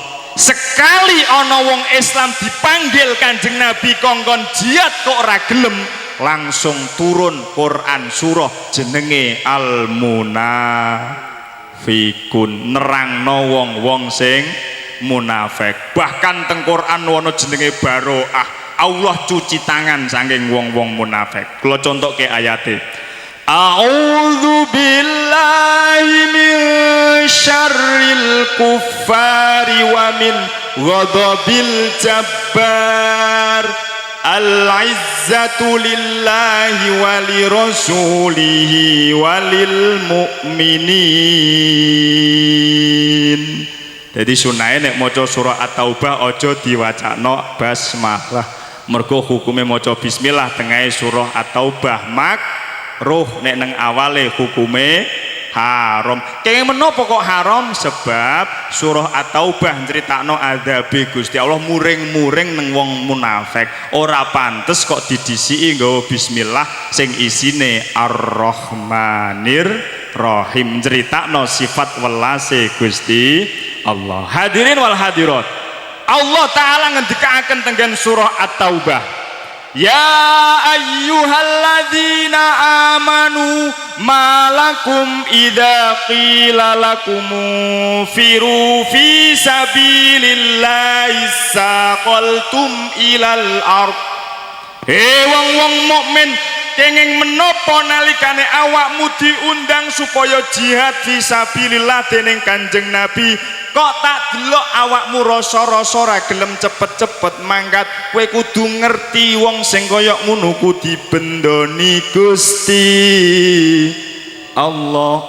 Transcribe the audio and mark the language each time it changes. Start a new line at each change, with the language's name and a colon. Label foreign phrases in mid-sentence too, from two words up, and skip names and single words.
Javanese: Sekali ana wong Islam dipanggil Kanjeng Nabi kongkon jihad kok ora gelem, langsung turun Quran surah jenenge Al-Munafiqun, nerangno wong-wong sing munafik. Bahkan teng Quran ana jenenge baroah, Allah cuci tangan saking wong-wong munafik. Kula contohke ayate.
Arabic: أعوذ بالله من شر الكفار ومن غضب الجبار. العزة لله ولرسوله وللمؤمنين.
Javanese: Jadi sunahe nek maca surah At-Taubah aja diwacakno basmalah. Mergo hukume maca bismillah tengahe surah At-Taubah makruh, nek nang awale hukume haram. Kenging menapa kok haram? Sebab surah At-Taubah nyritakno adzabe Gusti Allah muring-muring nang wong munafik. Ora pantes kok didhisiki nggawa bismillah sing isine
Arabic: الرحمن الرحيم,
Javanese: nyritakno sifat welase Gusti Allah.
Arabic: حاضرين والحاضرات,
Javanese: Allah taala ngendikaken tenggen surah At-Taubah,
Arabic: يا أيها الذين آمنوا ما لكم إذا قيل لكم انفروا في سبيل الله اثاقلتم إلى الأرض.
Javanese: Wong-wong mukmin, kenging menapa nalikane awakmu diundang supaya
Arabic: جهاد في سبيل الله
Javanese: dening Kanjeng Nabi, kok tak delok awakmu rasa-rasa ra gelem cepet-cepet mangkat. Kowe kudu ngerti wong sing kaya ngono kudu dibendoni Gusti Allah.